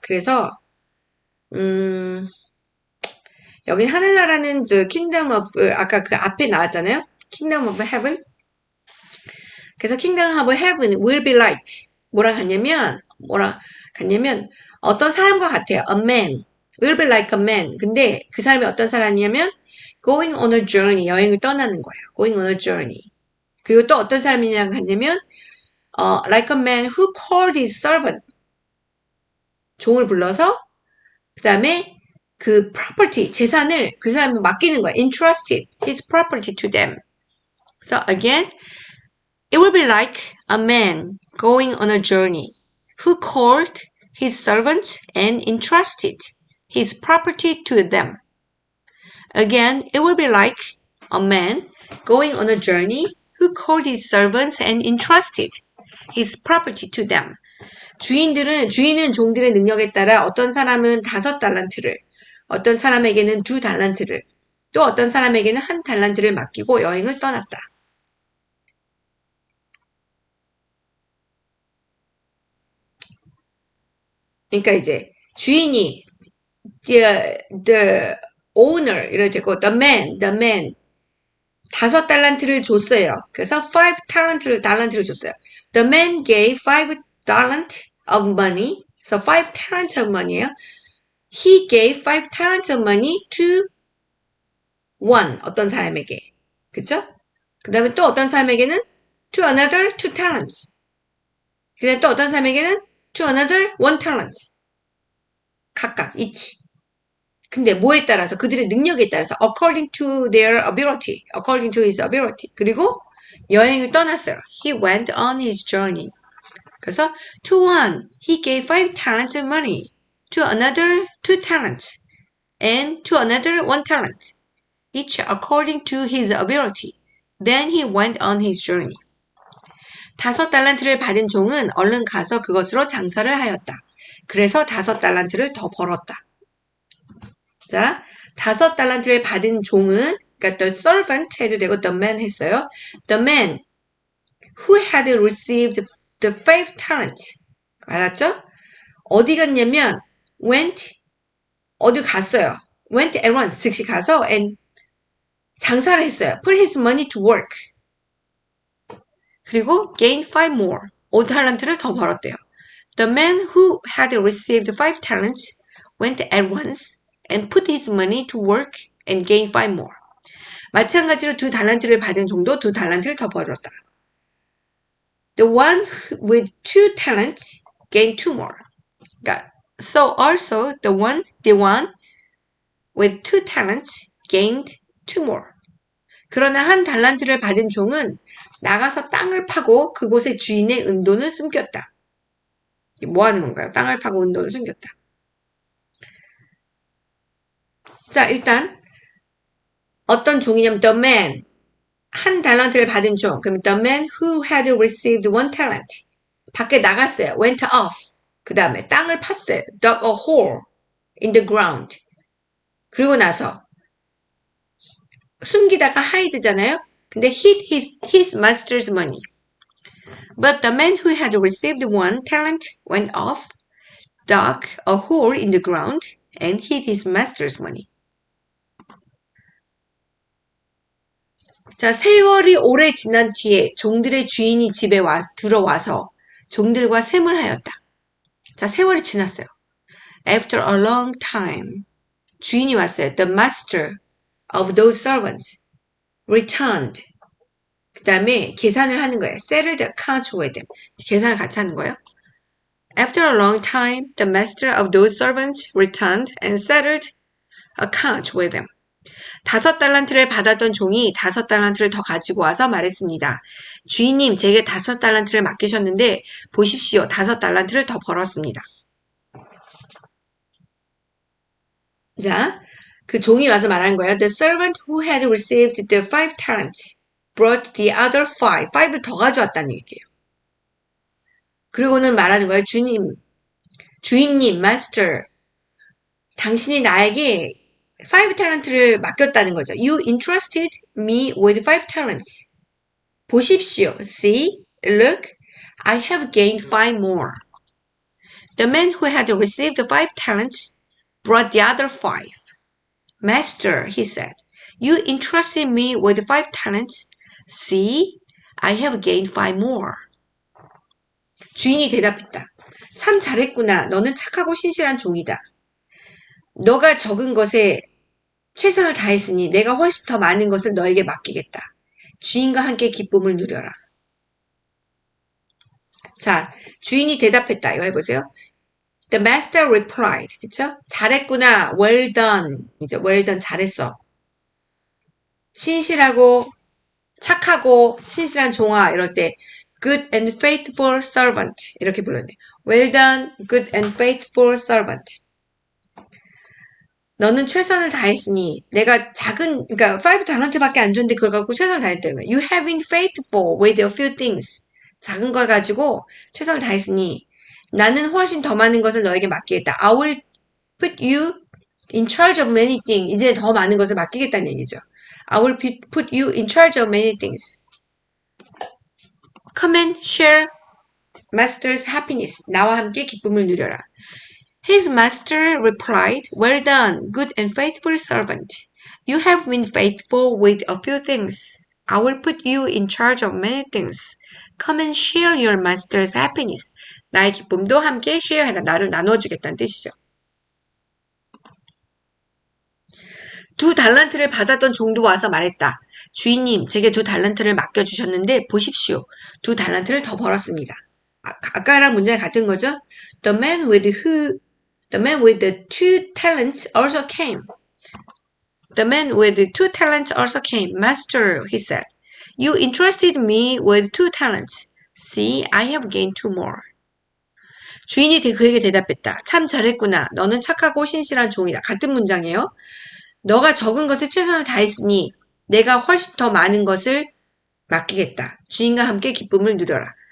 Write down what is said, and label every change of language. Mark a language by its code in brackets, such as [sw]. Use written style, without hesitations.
[ko] 그래서 여기 하늘나라는 [en] the kingdom of [ko] 아까 그 앞에 나왔잖아요. [en] kingdom of heaven. [ko] 그래서 [en] kingdom of heaven will be like [ko] 뭐랑 같냐면 어떤 사람과 같아요. [en] A man will be like a man. [ko] 근데 그 사람이 어떤 사람이냐면 [en] going on a journey [ko] 여행을 떠나는 거예요. [en] going on a journey. [ko] 그리고 또 어떤 사람이냐고 하냐면 [en] like a man who called his servant. [ko] 종을 불러서 그 다음에 그 property, 재산을 그 사람에 맡기는 거예요. [en] entrusted his property to them. So again, it will be like a man going on a journey who called his servants and entrusted his property to them. Again, it will be like a man going on a journey who called his servants and entrusted his property to them. [ko] 주인은 종들의 능력에 따라 어떤 사람은 5달란트를, 어떤 사람에게는 2달란트를, 또 어떤 사람에게는 1달란트를 맡기고 여행을 떠났다. 그러니까 이제 주인이 [en] the owner [ko] 이럴 때고 [en] the man [ko] 5달란트를 줬어요. 그래서 5달란트를 줬어요. [en] The man gave 5달란트 of money. So 5달란트 of money예요. He gave 5달란트 of money to one [ko] 어떤 사람에게. 그쵸? 그 다음에 또 어떤 사람에게는 [en] to another [ko] 2달란트. 그 다음에 또 어떤 사람에게는 [en] to another [ko] 1달란트. 각각 each. 근데 뭐에 따라서 그들의 능력에 따라서 [en] according to their ability, according to his ability. [ko] 그리고 여행을 떠났어요. [en] He went on his journey. 그래서 to one he gave 5달란트 money, to another 2달란트, and to another 1달란트, each according to his ability. Then he went on his journey. [ko] 5달란트를 받은 종은 얼른 가서 그것으로 장사를 하였다. 그래서 5달란트를 더 벌었다. 자, 5달란트를 받은 종은, 그러니까 [en] the servant [ko] 해도 되고 [en] the man [ko] 했어요. [en] The man who had received the 5talents. [ko] 알았죠? 어디 갔냐면 went, 어디 갔어요. [en] went at once, [ko] 즉시 가서 and 장사를 했어요. [en] put his money to work. [ko] 그리고 [en] gain 5 more, [ko] 5달란트를 더 벌었대요. [en] The man who had received 5 talents went at once and put his money to work and gained 5 more. [ko] 마찬가지로 2달란트를 받은 종도 2달란트를 더 벌었다. [en] The one with 2 talents gained 2 more. 그러니까, so also the one with 2 talents gained 2 more. [ko] 그러나 1달란트를 받은 종은 나가서 땅을 파고 그곳의 주인의 은돈을 숨겼다. 뭐 하는 건가요? 땅을 파고 은돈을 숨겼다. 자, 일단 어떤 종이냐면 [en] the man, [ko] 1달란트를 받은 종. [en] 그럼 the man who had received 1 talent. [ko] 밖에 나갔어요. [en] went off. [ko] 그 다음에 땅을 팠어요. [en] dug a hole in the ground. [ko] 그리고 나서 숨기다가 hide잖아요. [en] 근데 hid his master's money. But the man who had received 1 talent went off, dug a hole in the ground, and hid his master's money. [ko] 자, 세월이 오래 지난 뒤에 종들의 주인이 집에 들어와서 종들과 셈을 하였다. 자, 세월이 지났어요. [en] After a long time, [ko] 주인이 왔어요. [en] The master of those servants returned. [ko] 그 다음에 계산을 하는 거예요. [en] settled accounts with them. [ko] 계산을 같이 하는 거예요. [en] After a long time, the master of those servants returned and settled accounts with them. [ko] 5달란트를 받았던 종이 5달란트를 더 가지고 와서 말했습니다. 주인님, 제게 5달란트를 맡기셨는데 보십시오. 5달란트를 더 벌었습니다. 자, 그 종이 와서 말한 거예요. [en] The servant who had received the 5 talents brought the other 5. [ko] 5을 더 가져왔다는 얘기예요. 그리고는 말하는 거예요. 주인님, master, 당신이 나에게 5 talent를 맡겼다는 거죠. [en] You entrusted me with 5 talents. 보십시오. See, look, I have gained 5 more. The man who had received 5 talents brought the other 5. Master, he said, you entrusted me with 5 talents. See, I have gained 5 more. [ko] 주인이 대답했다. 참 잘했구나. 너는 착하고 신실한 종이다. 너가 적은 것에 최선을 다했으니 내가 훨씬 더 많은 것을 너에게 맡기겠다. 주인과 함께 기쁨을 누려라. 자, 주인이 대답했다. 이거 해보세요. [en] The master replied. [ko] 그쵸? 잘했구나. [en] Well done. 이제 well done. [ko] 잘했어. 신실하고 착하고 신실한 종아 이럴 때 [en] good and faithful servant [ko] 이렇게 불렀네. [en] Well done, good and faithful servant. [ko] 너는 최선을 다했으니 내가 그러니까 5 달란트밖에 안 줬는데 그걸 갖고 최선을 다했다는 거야. [en] You have been faithful with a few things. [ko] 작은 걸 가지고 최선을 다했으니 나는 훨씬 더 많은 것을 너에게 맡기겠다. [en] I will put you in charge of many things. [ko] 이제 더 많은 것을 맡기겠다는 얘기죠. [en] I will put you in charge of many things. Come and share master's happiness. [ko] 나와 함께 기쁨을 누려라. [en] His master replied, Well done, good and faithful servant. You have been faithful with a few things. I will put you in charge of many things. Come and share your master's happiness. [ko] 나의 기쁨도 함께 share해라. 나를 나눠주겠다는 뜻이죠. 2 달란트를 받았던 종도 와서 말했다. 주인님, 제게 2 달란트를 맡겨주셨는데 보십시오. 2 달란트를 더 벌었습니다. 아까랑 문장이 같은 거죠? [en] The man with the 2 talents also came. The man with the 2 talents also came. Master, he said, you entrusted me with 2 talents. See, I have gained 2 more. [ko] 주인이 그에게 대답했다. 참 잘했구나. 너는 착하고 신실한 종이다. 같은 문장이에요. 너가 적은 것에 최선을 다했으니 내가 훨씬 더 많은 것을 맡기겠다. 주인과 함께 기쁨을 누려라.